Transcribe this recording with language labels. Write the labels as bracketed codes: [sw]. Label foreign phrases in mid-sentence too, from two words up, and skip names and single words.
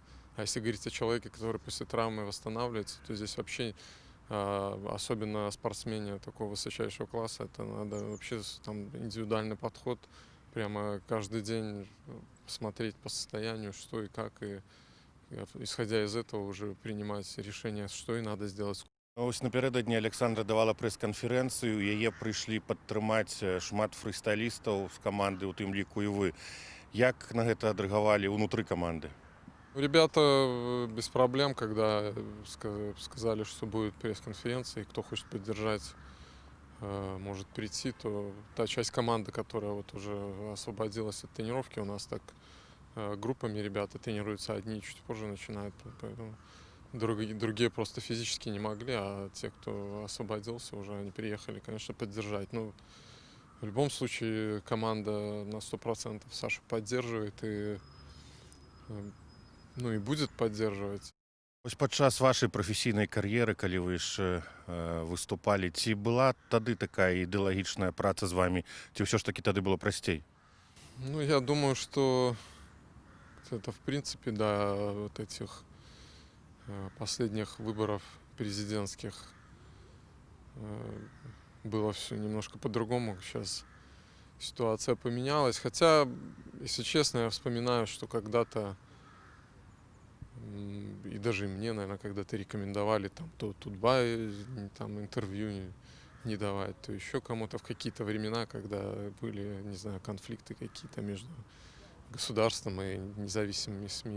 [ru] А если говорить о человеке, который после травмы восстанавливается, то здесь вообще, особенно о спортсмене такого высочайшего класса, это надо вообще там индивидуальный подход, прямо каждый день смотреть по состоянию, что и как, и исходя из этого уже принимать решение, что и надо сделать. [be] Ось напярэдадні Александра давала прэс-канферэнцыю, яе прыйшлі падтрымаць шмат фрыстайлістаў з каманды, у тым ліку і вы. Як на гэта адрэагавалі ўнутры каманды? [ru] Ребята без проблем, когда сказали, что будет пресс-конференция, и кто хочет поддержать, может прийти, то та часть команды, которая вот уже освободилась от тренировки, у нас так группами ребята тренируются, одни чуть позже начинают, поэтому другие просто физически не могли, а те, кто освободился, уже они приехали, конечно, поддержать. Ну, в любом случае команда на 100% Сашу поддерживает и будет поддерживать. [be] Ось падчас вашай прафесійнай кар'еры, калі вы яшчэ выступалі, ці была тады такая ідэалагічная праца з вамі, ці ўсё ж таки тады было прасцей? [ru] Ну, я думаю, что это, в принципе, до вот этих последних выборов президентских было все немножко по-другому. Сейчас ситуация поменялась. Хотя, если честно, я вспоминаю, что когда-то, и даже мне, наверное, когда-то рекомендовали там то Тутбай там интервью не давать, то еще кому-то в какие-то времена, когда были, не знаю, конфликты какие-то между государством и независимыми СМИ.